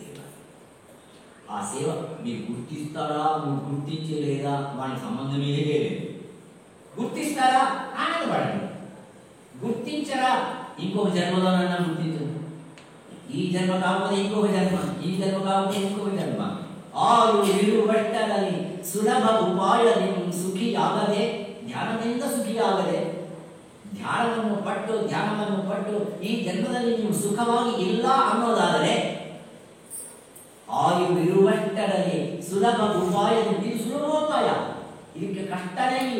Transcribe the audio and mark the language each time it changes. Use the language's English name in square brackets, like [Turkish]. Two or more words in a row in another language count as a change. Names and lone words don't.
[Telugu] ఆ సేవ మీరు గుర్తిస్తారా, మీరు గుర్తించలేదా వానికి సంబంధమే లేదు. గుర్తిస్తారా ఆనందపడండి, గుర్తించరా ఇంకొక జన్మలోనన్నా గుర్తించదు. ఈ జన్మ కాకపోతే ఇంకొక జన్మ, ఈ జన్మ కాకపోతే ఇంకొక జన్మ. ఆరు విలువట్టలని [Kannada] ಸುಲಭ ಉಪಾಯ ನಿಮ್ ಸುಖಿ ಆಗದೆ ಧ್ಯಾನದಿಂದ ಸುಖಿ ಆಗದೆ ಧ್ಯಾನವನ್ನು ಪಟ್ಟು ಈ ಜನ್ಮದಲ್ಲಿ ನೀವು ಸುಖವಾಗಿ ಇಲ್ಲ ಅನ್ನೋದಾದರೆ ಆಯುವಿರುವಷ್ಟರಲ್ಲಿ ಸುಲಭ ಉಪಾಯ, ಇದು ಸುಲಭೋಪಾಯ, ಇದಕ್ಕೆ ಕಷ್ಟನೇ ಇಲ್ಲ.